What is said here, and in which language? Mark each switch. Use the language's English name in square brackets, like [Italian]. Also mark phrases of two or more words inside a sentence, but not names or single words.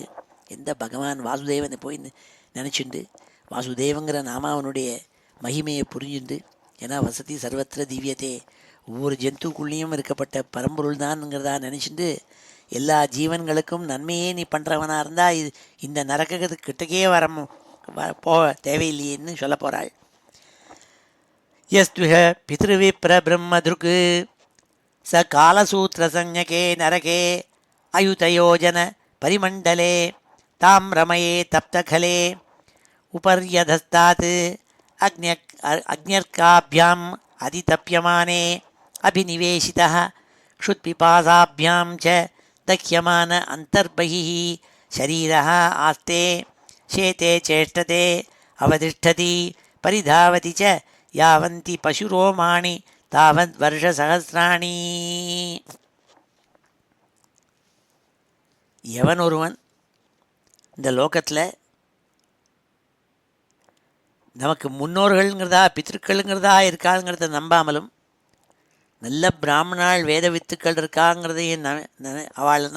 [Tamil] எந்த பகவான் வாசுதேவனை போய் நினச்சிண்டு வாசுதேவங்கிற நாம அவனுடைய மகிமையை புரிஞ்சுண்டு, ஏன்னா [Sanskrit] वसति सर्वत्र दीव्यते, [Tamil] ஒவ்வொரு ஜந்துக்குள்ளேயும் இருக்கப்பட்ட பரம்பொருள் தான்ங்கிறதா நினச்சிட்டு எல்லா ஜீவன்களுக்கும் நன்மையே நீ பண்ணுறவனாக இருந்தால் இந்த நரகத்துக்கு கிட்டக்கே போக தேவையில்லையேன்னு சொல்ல போகிறாள். [Sanskrit] यस्तुह पितृविप्रब्रह्मदृक् स कालसूत्रसंज्ञके नरके अयुतयोजन परिमण्डले तां रमये तप्तखले उपर्यधस्तात् अग्न्यर्काभ्याम् अधितप्यमाने अभिनिवेशितः क्षुत्पिपासाभ्यां च दह्यमान अन्तर्बहिः शरीरः आस्ते शेते चेष्टते अवतिष्ठति परिधावति च यावन्ति पशुरोमाणि तावत् वर्ष सहस्राणि. [Tamil] எவன் ஒருவன் இந்த லோகத்தில் நமக்கு முன்னோர்கள்ங்கிறதா பித்திருக்கள்ங்கிறதா இருக்காங்கிறத நம்பாமலும் நல்ல பிராமணாள் வேத வித்துக்கள் இருக்காங்கிறதையும் அவள்னா